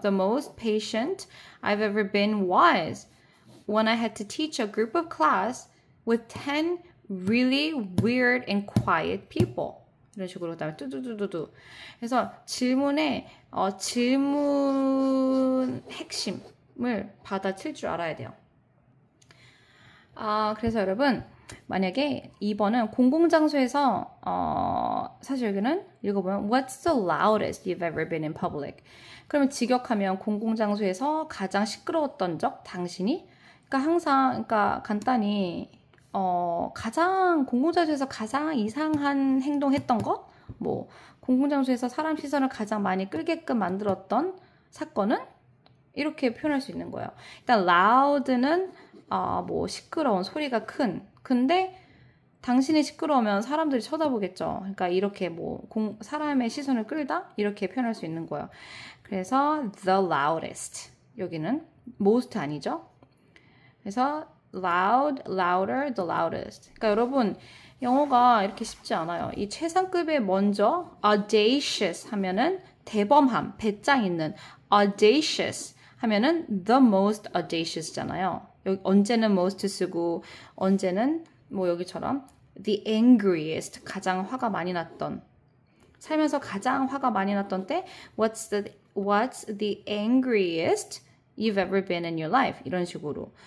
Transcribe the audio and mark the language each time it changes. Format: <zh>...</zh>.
<en>The most patient I've ever been was when I had to teach a group of class with 10 really weird and quiet people.</en> <ko>이런 식으로 그다음에 뚜두두두두. 그래서 질문의 질문 핵심을 받아칠 줄 알아야 돼요. 그래서 여러분 만약에 2번은 공공장소에서 사실 여기는 읽어보면</ko> <en>What's the loudest you've ever been in public?</en> <ko>그러면 직역하면 공공장소에서 가장 시끄러웠던 적 당신이 그러니까 간단히 가장 공공장소에서 가장 이상한 행동했던 것, 뭐 공공장소에서 사람 시선을 가장 많이 끌게끔 만들었던 사건은 이렇게 표현할 수 있는 거예요. 일단 loud는 뭐 시끄러운 소리가 큰. 근데 당신이 시끄러우면 사람들이 쳐다보겠죠. 그러니까 이렇게 뭐 사람의 시선을 끌다 이렇게 표현할 수 있는 거예요. 그래서 the loudest 여기는 most 아니죠?</ko> <en>그래서 loud, louder, the loudest.</en> <ko>그러니까 여러분 영어가 이렇게 쉽지 않아요. 이 최상급에 먼저 audacious 하면은 대범함, 배짱 있는 audacious 하면은 the most audacious잖아요. 여기 언제는 most 쓰고 언제는 뭐 여기처럼 the angriest 가장 화가 많이 났던 살면서 가장 화가 많이 났던 때</ko> <en>what's the angriest you've ever been in your life</en> <ko>이런 식으로.</ko>